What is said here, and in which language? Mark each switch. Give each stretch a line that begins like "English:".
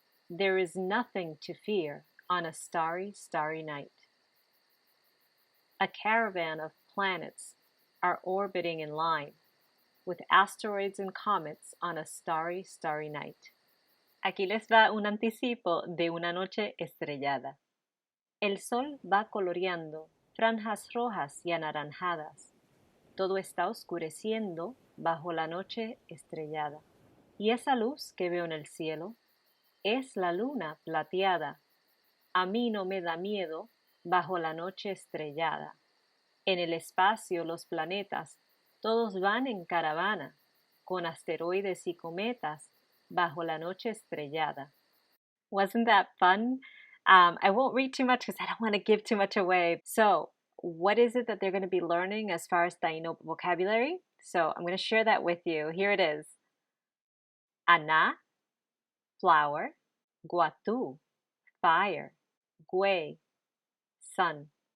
English: There is nothing to fear on a starry, starry night. A caravan of planets are orbiting in line, with asteroids and comets on a starry, starry night.
Spanish: Aquí les va un anticipo de Una Noche Estrellada. El sol va coloreando franjas rojas y anaranjadas. Todo está oscureciendo bajo la noche estrellada. Y esa luz que veo en el cielo es la luna plateada. A mí no me da miedo bajo la noche estrellada. En el espacio los planetas todos van en caravana, con asteroides y cometas bajo la noche estrellada.
English: Wasn't that fun? I won't read too much because I don't want to give too much away. So, what is it that they're going to be learning as far as Taino vocabulary? So, I'm going to share that with you. Here it is. Ana, flower. Guatu, fire. Gwe, sun.